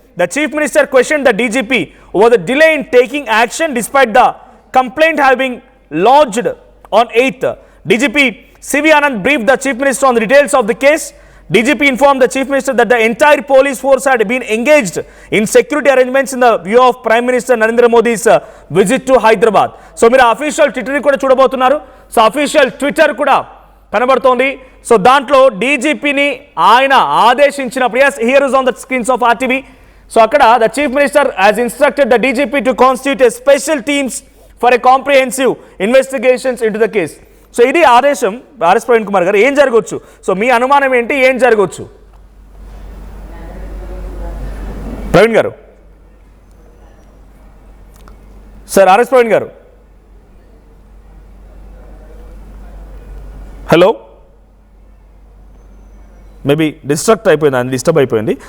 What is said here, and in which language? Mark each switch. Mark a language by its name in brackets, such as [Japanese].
[English] The chief minister questioned the DGP over the delay in taking action despite the complaint having lodged on 8th. DGP CV Anand briefed the chief minister on the details of the case. DGP informed the chief minister that the entire police force had been engaged in security arrangements in the view of Prime Minister Narendra Modi's visit to Hyderabad. [Telugu] So మీరు official Twitter కూడా చూడబోతున్నారు. So official Twitter కూడా కనబడుతోంది. So దాంట్లో డీజీపీని ఆయన ఆదేశించినప్పుడు, [English] yes, here is on the screens of RTV. [Telugu] So అక్కడ [English] the chief minister has instructed the DGP to constitute a special teams for a comprehensive investigations into the case. [Telugu] So ఇది ఆదేశం. RS Praveen Kumar గారు ఏం జరగవచ్చు? So మీ అనుమానం ఏంటి, ఏం జరగవచ్చు ప్రవీణ్ గారు? సార్ ఆర్ఎస్ ప్రవీణ్ గారు, హలో, మేబీ డిస్టర్బ్ అయిపోయింది.